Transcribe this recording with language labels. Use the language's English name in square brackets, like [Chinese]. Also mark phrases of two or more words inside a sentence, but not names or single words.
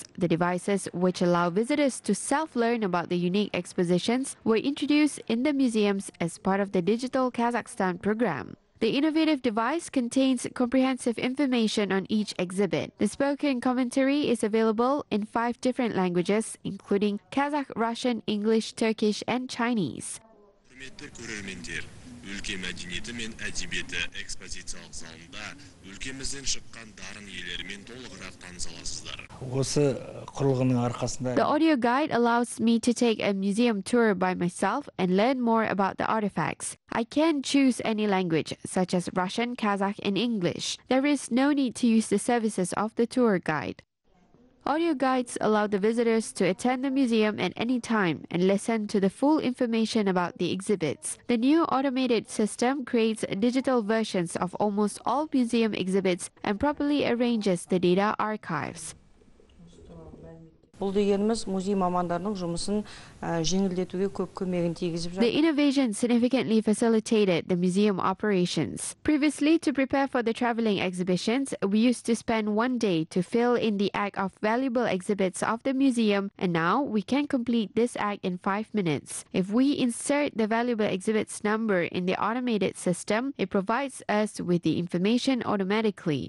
[English] The devices, which allow visitors to self-learn about the unique expositions, were introduced in the museums as part of the Digital Kazakhstan program. The innovative device contains comprehensive information on each exhibit. The spoken commentary is available in 5 different languages, including Kazakh, Russian, English, Turkish, and Chinese. [Kazakh] Ülke мәдениеті мен әдебиеті экспозициялық залында өлкемізден шыққан дарын иелерімен толығырақ таныса аласыздар. Осы құрылғының арқасында [English] The audio guide allows me to take a museum tour by myself and learn more about the artifacts. I can choose any language, such as Russian, Kazakh, and English. There is no need to use the services of the tour guide. Audio guides allow the visitors to attend the museum at any time and listen to the full information about the exhibits. The new automated system creates digital versions of almost all museum exhibits and properly arranges the data archives. [Kazakh] Бұл дегеніміз музей мамандарының жұмысын жеңілдетуге көп көмегін тигізіп жатыр. [English] The innovation significantly facilitated the museum operations. Previously, to prepare for the traveling exhibitions, we used to spend one day to fill in the act of valuable exhibits of the museum, and now we can complete this act in 5 minutes. If we insert the valuable exhibits number in the automated system, it provides us with the information automatically.